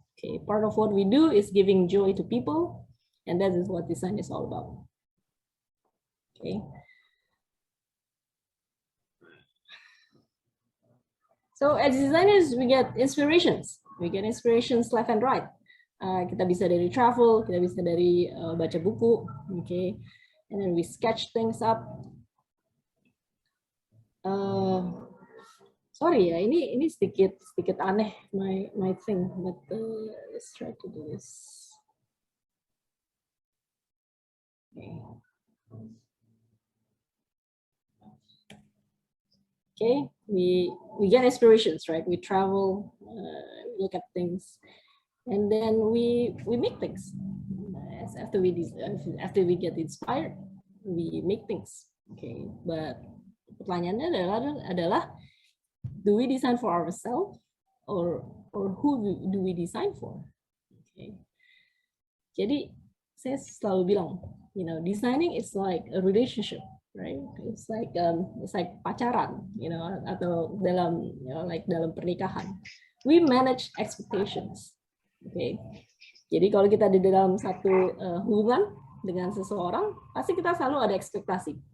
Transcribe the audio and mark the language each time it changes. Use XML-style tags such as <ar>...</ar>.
<en>Okay, part of what we do is giving joy to people, and that is what design is all about. Okay. So as designers, we get inspirations. We get inspirations left and right.</en> <id>Kita bisa dari travel, kita bisa dari baca buku, okay.</id> <en>And then we sketch things up. Sorry ya,</en> <id>ini sedikit aneh</id> <en>my thing, but let's try to do this. Okay, we get inspirations, right? We travel, look at things, and then we make things. After we get inspired, we make things. Okay, but</en> <id>pertanyaannya adalah</id> <en>do we design for ourselves or who do we design for? Okay.</en> <id>Jadi saya selalu bilang,</id> <en>designing is like a relationship, right? It's like</en> <id>pacaran, atau dalam dalam pernikahan.</id> <en>We manage expectations. Okay.</en> <id>Jadi kalau kita di dalam satu hubungan dengan seseorang, pasti kita selalu ada ekspektasi.</id>